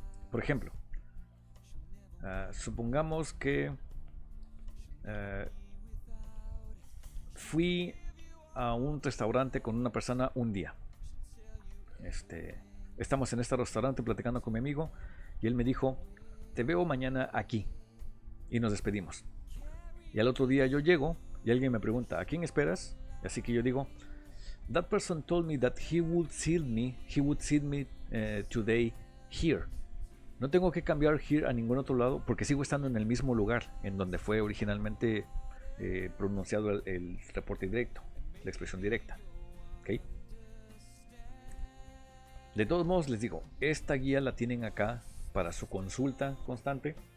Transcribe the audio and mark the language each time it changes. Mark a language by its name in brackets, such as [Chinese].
[Spanish] Por ejemplo, supongamos que fui a un restaurante con una persona un día. Estamos en este restaurante platicando con mi amigo y él me dijo, te veo mañana aquí. Y nos despedimos. Y al otro día yo llego y alguien me pregunta, ¿a quién esperas? Así que yo digo, [English] that person told me that he would see me today here. [Spanish] No tengo que cambiar here a ningún otro lado porque sigo estando en el mismo lugar en donde fue originalmente pronunciado el reporte directo, la expresión directa. ¿Okay? De todos modos les digo, esta guía la tienen acá para su consulta constante.